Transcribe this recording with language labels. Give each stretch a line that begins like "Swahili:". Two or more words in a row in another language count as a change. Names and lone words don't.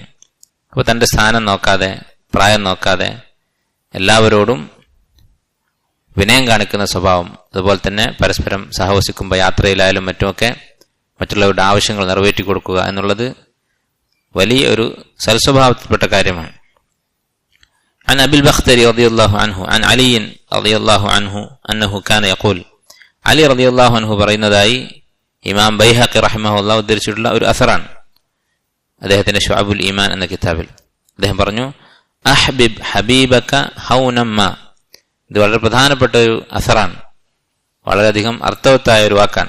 Malayalam: അപ്പോൾ തൻ്റെ സ്ഥാനം നോക്കാതെ, പ്രായം നോക്കാതെ എല്ലാവരോടും വിനയം കാണിക്കുന്ന സ്വഭാവം, അതുപോലെ തന്നെ പരസ്പരം സഹവസിക്കുമ്പോൾ യാത്രയിലായാലും മറ്റുമൊക്കെ മറ്റുള്ളവരുടെ ആവശ്യങ്ങൾ നിറവേറ്റി കൊടുക്കുക എന്നുള്ളത് വലിയ ഒരു സൽസ്വഭാവത്തിൽപ്പെട്ട കാര്യമാണ്.
Arabic: عن أبي البختري رضي الله عنه عن علي رضي الله عنه أنه كان يقول,
Malayalam: അലി
Arabic: رضي الله عنه
Malayalam: പറയുന്നതായി ഇമാം ബൈഹഖി റഹിമഹുല്ലാഹ് ഉദ്ധരിച്ചിട്ടുള്ള ഒരു അസറാണ്. അദ്ദേഹത്തിന്റെ ശുഅബുൽ ഈമാൻ എന്ന കിതാബിൽ അദ്ദേഹം പറഞ്ഞു,
Arabic: أحبب حبيبك هونا ما.
Malayalam: ഇത് വളരെ പ്രധാനപ്പെട്ട ഒരു അസറാണ്, വളരെയധികം അർത്ഥവത്തായ ഒരു വാക്കാണ്.